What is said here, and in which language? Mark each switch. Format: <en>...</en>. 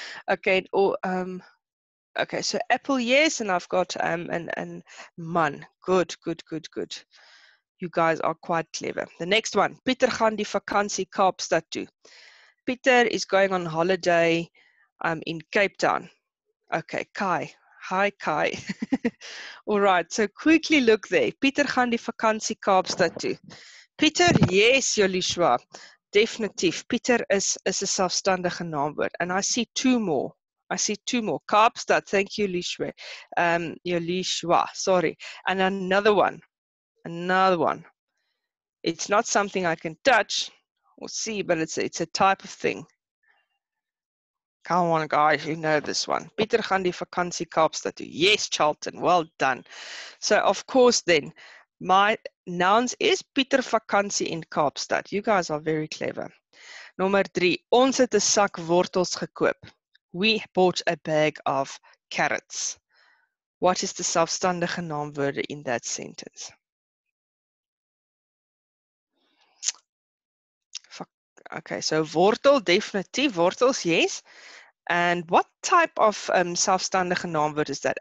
<en>Okay, or okay, so apple, yes, and I've got and man. Good. You guys are quite clever. The next one,</en> <af>Pieter gaan die vakansie Kaapstad toe.</af> <en>Pieter is going on holiday in Cape Town. Okay, Kai. Hi, Kai. All right, so quickly look there.</en> <af>Pieter gaan die vakansie Kaapstad toe. Pieter,</af> <en>yes,</en> <af>Joshua. Definitief. Pieter is 'n selfstandige naamwoord.</af> <en>And I see two more. Kaapstad, thank you, Joshua. Joshua, sorry. And another one. It's not something I can touch or see, but it's a type of thing. Come on, guys, you know this one. Pieter gaan die vakansie Kaapstad toe. Yes, Charlton, well done. So, of course, then, my nouns is Pieter vakansie in Kaapstad. You guys are very clever.</en> <af>Nommer 3, ons het 'n sak wortels gekoop.</af> <en>We bought a bag of carrots. What is the selfstandige naamwoorde in that sentence? Okay, so wortel, definitief. Wortels, yes. And what type of selfstandige naamwoord is that?</en>